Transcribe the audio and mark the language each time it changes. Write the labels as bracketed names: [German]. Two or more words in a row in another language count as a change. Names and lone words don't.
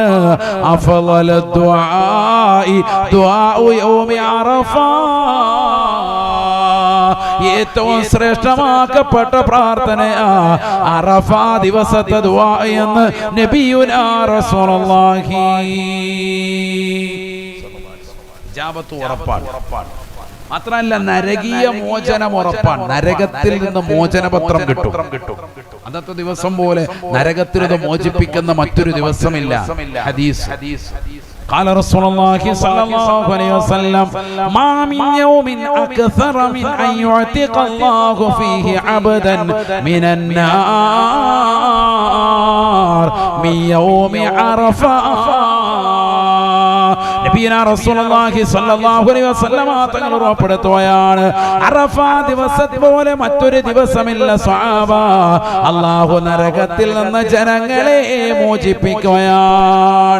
[Arabic] أفضل الدعاء دعاء يوم عرفة, [Malayalam] ഏറ്റവും ശ്രേഷ്ഠമാക്കപ്പെട്ട പ്രാർത്ഥനയാ അറഫ ദിവസത്തെ ദുആ എന്ന് [Arabic] نبينا رسول الله. [Malayalam] ഇജാബത്ത് ഉറപ്പാണ്. മാത്രമല്ല നരകീയ മോചനം ഉറപ്പാണ്. നരകത്തിൽ നിന്ന് മോചനപത്രം കിട്ടും. അന്നത്തെ ദിവസം പോലെ നരകത്തിൽ നിന്ന് മോചിപ്പിക്കുന്ന മറ്റൊരു ദിവസമില്ല. [Arabic] ഹദീസ് قال رسول الله صلى الله عليه وسلم ما من يوم أكثر من أن يعتق الله فيه عبدا من النار من يوم عرفة. نبينا رسول الله صلى الله عليه وسلم [Malayalam] തങ്ങൾ ഉറപ്പെടുത്തുകയാണ്, അറഫ ദിവസം പോലെ മറ്റൊരു ദിവസമില്ല സ്വഹാബ. അല്ലാഹു നരകത്തിൽ നിന്ന് ജനങ്ങളെ മോചിപ്പിക്കുകയാണ്.